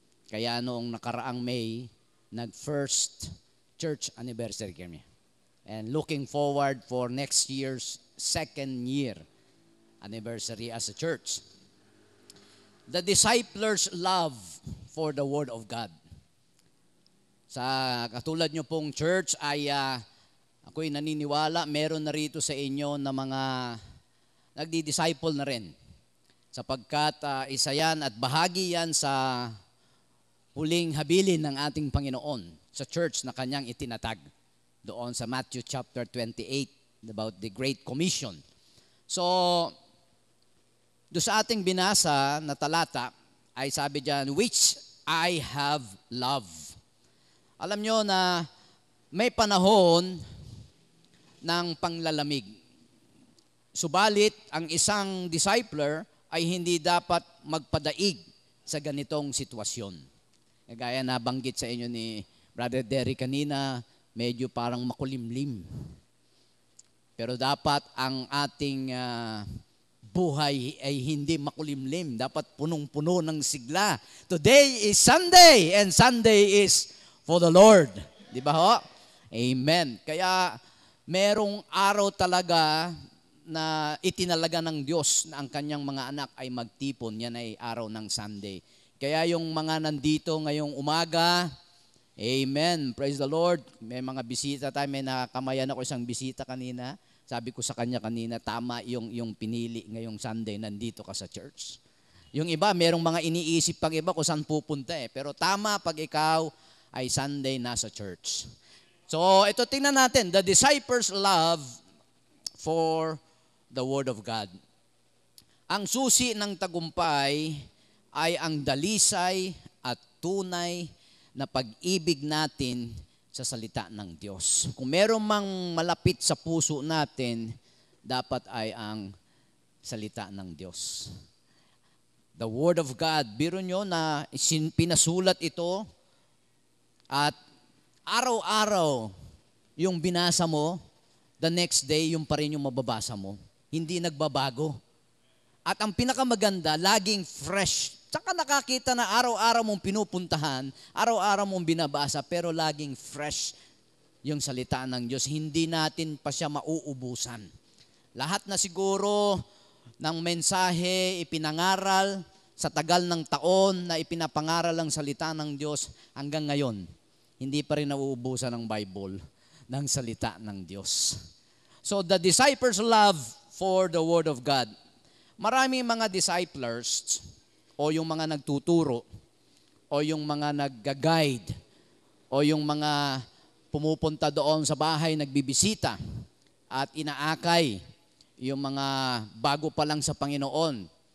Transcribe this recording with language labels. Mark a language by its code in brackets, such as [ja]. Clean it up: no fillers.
[tl] Kaya noong nakaraang May, nag-first church anniversary kami. [en] And looking forward for next year's second year anniversary as a church. The disciples' love for the Word of God. [tl] Sa katulad nyo pong church ay ako'y naniniwala, meron na rito sa inyo na mga nagdi-disciple na rin. Sapagkat isa yan at bahagi yan sa huling habilin ng ating Panginoon sa church na kanyang itinatag. Doon sa [en] Matthew chapter 28 about the Great Commission. [tl] So, doon sa ating binasa na talata ay sabi diyan, [en] which I have loved. [tl] Alam nyo na may panahon ng panglalamig. Subalit, ang isang discipler ay hindi dapat magpadaig sa ganitong sitwasyon. Gaya na banggit sa inyo ni Brother Derry kanina, medyo parang makulimlim. Pero dapat ang ating buhay ay hindi makulimlim. Dapat punong-puno ng sigla. [en] Today is Sunday and Sunday is for the Lord. [tl] Di ba ho? Amen. Kaya merong araw talaga na itinalaga ng Diyos na ang kanyang mga anak ay magtipon. Yan ay araw ng Sunday. Kaya yung mga nandito ngayong umaga, amen. [en] Praise the Lord. [tl] May mga bisita tayo. May nakamayan ako isang bisita kanina. Sabi ko sa kanya kanina, tama yung pinili ngayong Sunday, nandito ka sa church. Yung iba, merong mga iniisip pag iba kung saan pupunta eh. Pero tama pag ikaw ay Sunday nasa church. So, ito tingnan natin. [en] The disciples' love for the Word of God. [tl] Ang susi ng tagumpay ay ang dalisay at tunay na pag-ibig natin sa salita ng Diyos. Kung meron mang malapit sa puso natin, dapat ay ang salita ng Diyos. [en] The Word of God. [tl] Biro nyo na pinasulat ito at araw-araw yung binasa mo, the next day yung pa rin yung mababasa mo. Hindi nagbabago. At ang pinakamaganda, laging fresh. Tsaka nakakita na araw-araw mong pinupuntahan, araw-araw mong binabasa, pero laging fresh yung salita ng Diyos. Hindi natin pa siya mauubusan. Lahat na siguro ng mensahe ipinangaral sa tagal ng taon na ipinapangaral ang salita ng Diyos hanggang ngayon, hindi pa rin nauubusan ng Bible ng salita ng Diyos. [en] So the disciples' love for the Word of God. [tl] Maraming mga disciples o yung mga nagtuturo o yung mga nagga-guide o yung mga pumupunta doon sa bahay, nagbibisita at inaakay yung mga bago pa lang sa Panginoon.